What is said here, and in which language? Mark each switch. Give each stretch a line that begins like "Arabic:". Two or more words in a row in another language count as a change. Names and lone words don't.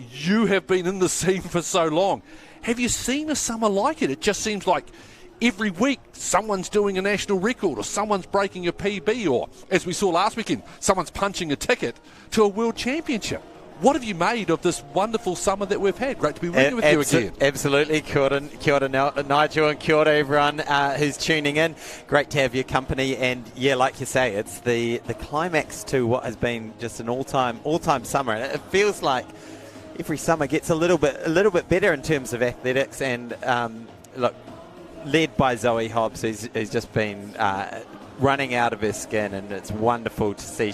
English: You have been in the scene for so long. Have you seen a summer like it? It just seems like every week someone's doing a national record or someone's breaking a PB, or, as we saw last weekend, someone's punching a ticket to a world championship. What have you made of this wonderful summer that we've had? Great to be working with you again. Absolutely.
Māori: Kia ora
English: Nigel, and
Māori: kia ora
English: everyone who's tuning in. Great to have your company. And yeah, like you say, it's the climax to what has been just an all-time summer. And it feels like every summer gets a little bit better in terms of athletics. And look, led by Zoe Hobbs, who's just been running out of her skin, and it's wonderful to see.